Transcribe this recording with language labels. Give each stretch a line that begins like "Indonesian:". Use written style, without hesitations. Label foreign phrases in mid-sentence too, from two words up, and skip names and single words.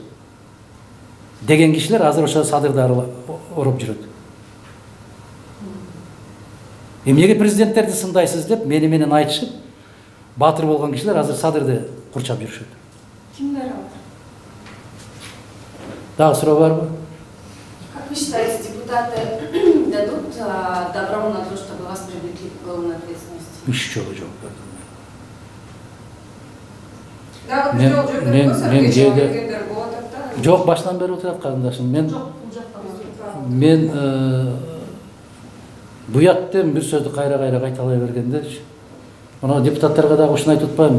Kyrgyz: Деген кишилер азыр ошо Садырды ороп жүрөт. Эмнеге президенттерди сындайсыз деп менен айтышып, баатыр болгон кишилер азыр Садырды курчап жүрүшөт. Кимдер алар? Дагы суроо барбы?
Russian: Как вы считаете, депутаты дадут добро на то, чтобы вас привлекли к уголовной ответственности?
Kyrgyz: Үч жолу жооп бердим. Мен кээде жок, баштан бери отурат карындашым. Мен буяттым бир сөздү кайра кайталай бергенде, мына депутаттарга дагы ушуну айтып атпайм.